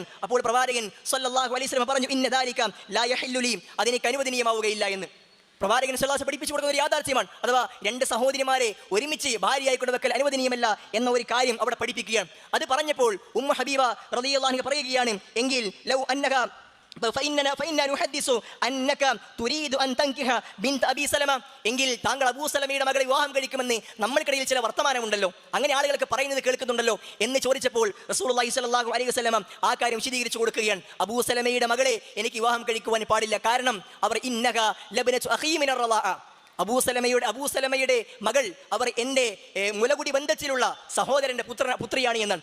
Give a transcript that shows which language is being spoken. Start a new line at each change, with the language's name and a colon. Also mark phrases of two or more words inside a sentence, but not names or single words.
Malayalam: അപ്പോൾ പ്രവാചകൻ
Arabic: صلى الله عليه وسلم
Malayalam: പറഞ്ഞു,
Arabic: إن ذلك لا يحل لي,
Malayalam: അതെനിക്ക് അനുവദനീയമാവുകയില്ല എന്ന്. പ്രവാചകൻ
Arabic: صلى الله عليه وسلم
Malayalam: പഠിപ്പിച്ചു കൊടുക്കുന്ന ഒരു യാഥാർത്ഥ്യമാണ്. അഥവാ 2 സഹോദരിമാരെ ഒരുമിച്ച് ഭാര്യയായി കൊണ്ട് വെക്കൽ അനുവദനീയമല്ല എന്ന ഒരു കാര്യം അവിടെ പഠിപ്പിക്കുകയാണ്. അത് പറഞ്ഞപ്പോൾ ഹബീബ
Arabic: رضي الله عنها
Malayalam: പറയുകയാണ്, എങ്കിൽ
Arabic: لو أنك فإننا نحدث أنك تريد أن تنكح بنت أبي سلمة,
Malayalam: എങ്കിൽ താങ്കൾ അബൂ സലമയുടെ മകളെ വിവാഹം കഴിക്കുമെന്ന് നമ്മൾക്കിടയിൽ ചില വർത്തമാനമുണ്ടല്ലോ, അങ്ങനെ ആളുകൾക്ക് പറയുന്നത് കേൾക്കുന്നുണ്ടല്ലോ എന്ന് ചോദിച്ചപ്പോൾ
Arabic: رسول الله صلى الله عليه وسلم
Malayalam: ആ കാര്യം വിശദീകരിച്ചു കൊടുക്കുകയാണ്. അബൂ സലമയുടെ മകളെ എനിക്ക് വിവാഹം കഴിക്കുവാൻ പാടില്ല, കാരണം അവർ
Arabic: إنك لابنة أخي من الرضاعة,
Malayalam: അബൂ സലമയുടെ മകൾ അവർ എൻ്റെ മുലകുടി ബന്ധത്തിലുള്ള സഹോദരന്റെ പുത്രിയാണ് എന്നാണ്.